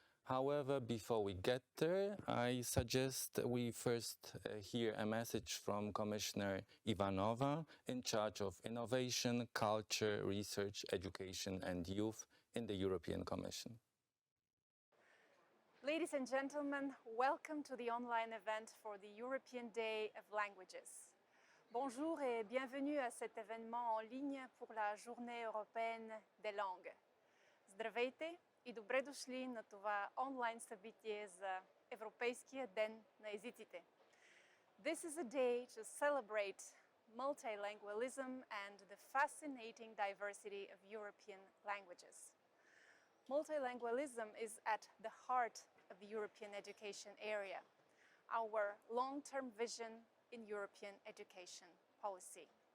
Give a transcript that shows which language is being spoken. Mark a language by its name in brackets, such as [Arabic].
[English] However, before we get there, I suggest we first hear a message from Commissioner Ivanova in charge of innovation, culture, research, education and youth in the European Commission. Ladies and gentlemen, welcome to the online event for the European Day of Languages. [French] Bonjour et bienvenue à cet événement en ligne pour la Journée européenne des langues. [Bulgarian] Здравейте и добре дошли на това онлайн събитие за Европейския ден на езиците. [English] This is a day to celebrate multilingualism and the fascinating diversity of European languages. Multilingualism is at the heart of the European education area, our long-term vision in European education policy.